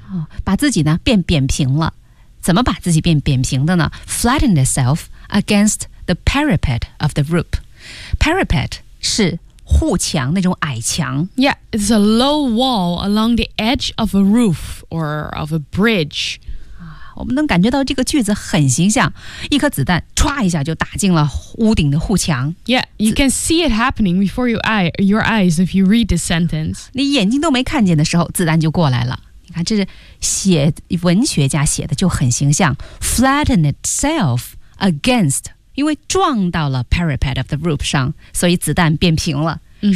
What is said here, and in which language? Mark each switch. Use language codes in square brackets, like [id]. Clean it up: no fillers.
[zh] 哦、把自己呢变扁平了。怎么把自己变扁平的呢 [en] Flattened itself against the parapet of the roof. [zh] Parapet 是护墙那种矮墙 [en] Yeah, it's a low wall along the edge of a roof or of a bridge、 [zh] 啊、我们能感觉到这个句子很形象一颗子弹唰一下就打进了屋顶的护墙 [en] Yeah, you can see it happening before your eyes if you read the sentence [zh] 你眼睛都没看见的时候子弹就过来了你看这是写文学家写的就很形象 [en] Flatten itself against [zh] 因为撞到了 [en] parapet of the roof [zh] 上所以子弹变平了、mm-hmm.